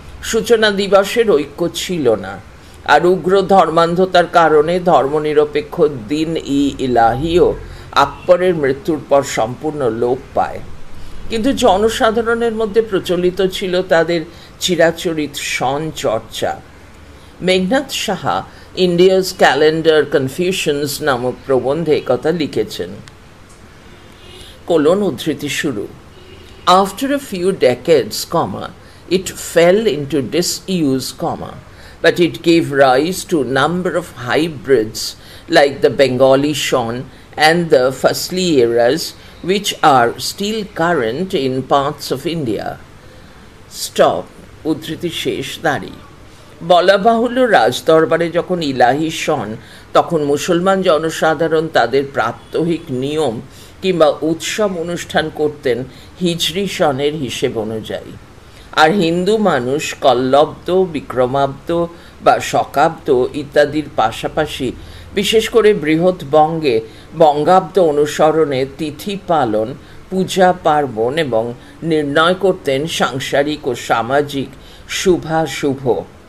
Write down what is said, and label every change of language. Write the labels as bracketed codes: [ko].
[bn] সূচনা দিবসের ঐক্য ছিল না, আর উগ্র ধর্মান্ধতার কারণে ধর্মনিরপেক্ষ দিন ই ইলাহিও আকবরের মৃত্যুর পর সম্পূর্ণ লোপ পায়। কিন্তু জনসাধারণের মধ্যে প্রচলিত ছিল তাদের চিরাচরিত সন চর্চা। Meghnad Saha India's calendar confusions নামক প্রবন্ধে কথা লিখেছেন। উদ্ধৃতি শুরু। [en] After a few decades, it fell into disuse, but it gave rise to a number of hybrids like the Bengali shon and the Faslieras, which are still current in parts of India. [bn] Stop. উদ্ধৃতি শেষ দাঁড়ি। বলা বাহুল্য, রাজদরবারে যখন ইলাহি শন, তখন মুসলমান জনসাধারণ তাদের প্রাত্যহিক নিয়ম কিংবা উৎসব অনুষ্ঠান করতেন হিজরি সনের হিসেব অনুযায়ী, আর হিন্দু মানুষ কল্লব্দ, বিক্রমাব্দ বা শকাব্দ ইত্যাদির পাশাপাশি বিশেষ করে বৃহৎবঙ্গে বঙ্গাব্দ অনুসরণে তিথি পালন, পূজা পার্বণ এবং নির্ণয় করতেন সাংসারিক ও সামাজিক শুভাশুভ।